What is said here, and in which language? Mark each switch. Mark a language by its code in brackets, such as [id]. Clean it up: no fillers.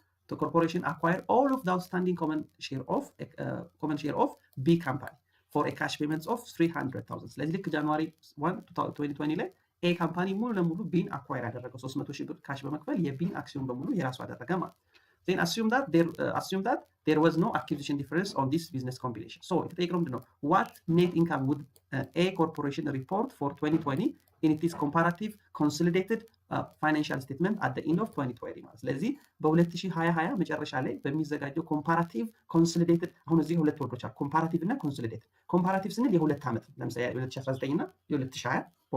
[en] corporation acquired all of the outstanding common share of B company for a cash payments of 300,000። [am] ስለዚህ ልክ ጃንዋሪ 1 2020 ላይ ኤ ካምፓኒ ሙሉ ለሙሉ ቢን አኳየር ያደረገው 300,000 ብር ካሽ በመክፈል የቢን አክሲዮን በሙሉ የራሱ አደረገ ማለት። [en] then assume that there was no acquisition difference on this business combination. [am] So የተጠየቀው ምንድነው [en] what net income would a corporation report for 2020 in its comparative consolidated financial statement at the end of 2020 [am] ማለት ስለዚህ በ2020 መጨረሻ ላይ በሚዘጋጀው comparative consolidated አሁን እዚህ ሁለት ወርዶች አሉ comparative እና consolidated comparative ስንል የሁለት ዓመት ለምሳሌ 2019 እና 2020